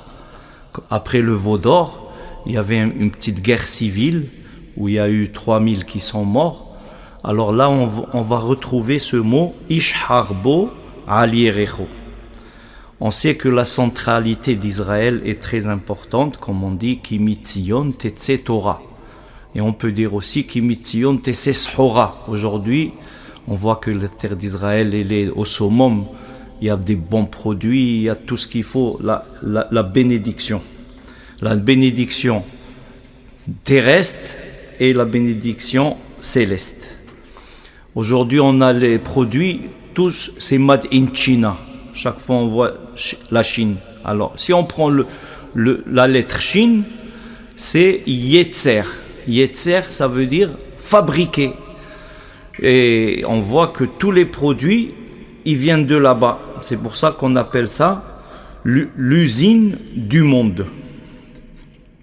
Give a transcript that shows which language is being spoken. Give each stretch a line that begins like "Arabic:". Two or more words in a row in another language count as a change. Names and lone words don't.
French: Après le veau d'or, il y avait une petite guerre civile où il y a eu 3000 qui sont morts. Alors là, on va retrouver ce mot
Hebrew: איש חרבו על ירכו.
French: On sait que la centralité d'Israël est très importante, comme on dit
Hebrew: כי מציון תצא תורה.
French: Et on peut dire aussi
Hebrew: כי מציון תצא סחורה.
French: Aujourd'hui, on voit que la terre d'Israël elle est au summum. Il y a des bons produits, il y a tout ce qu'il faut, la bénédiction. La bénédiction terrestre et la bénédiction céleste. Aujourd'hui, on a les produits, tous, c'est
English: made in China.
French: Chaque fois, on voit la Chine. Alors, si on prend la lettre Chine, c'est Yetzer. Yetzer, ça veut dire fabriquer. Et on voit que tous les produits, ils viennent de là-bas. C'est pour ça qu'on appelle ça l'usine du monde.